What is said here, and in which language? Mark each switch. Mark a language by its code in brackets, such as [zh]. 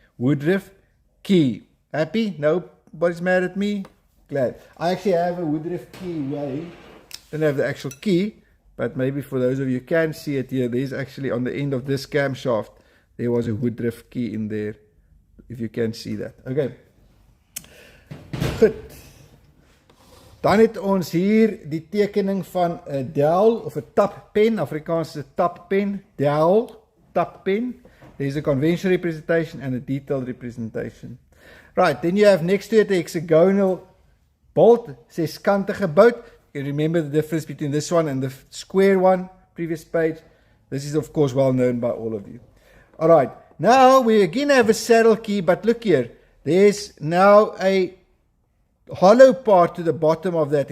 [en] Woodruff key. Happy? Nobody's mad at me? Glad. I actually have a Woodruff keyway. Don't have the actual key, but maybe for those of you who can see it here, there's actually on the end of this camshaft, there was a Woodruff key in there, if you can see that. Okay. Goed. [af] Dan het ons hier die tekening van 'n dowel of 'n tappen, Afrikaans is 'n tappen, dowel, tappen. [en] There's a conventional representation and a detailed representation. Right, then you have next to it a hexagonal bolt, [af] seskantige bout. [en] You can remember the difference between this one and the square one, previous page. This is of course well known by all of you. Alright, now we again have a saddle key, but look here, there's now a hollow part to the bottom of that.